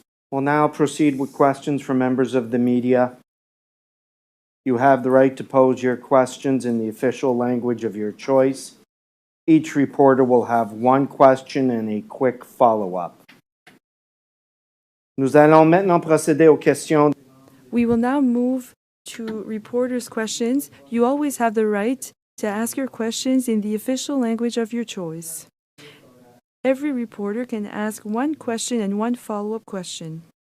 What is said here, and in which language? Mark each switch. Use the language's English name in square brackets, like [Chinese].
[English] We'll now proceed with questions from members of the media. You have the right to pose your questions in the official language of your choice. Each reporter will have one question and a quick follow-up. [French] Nous allons maintenant procéder aux questions. [English] We will now move to reporters' questions. You always have the right to ask your questions in the official language of your choice. Every reporter can ask one question and one follow-up question.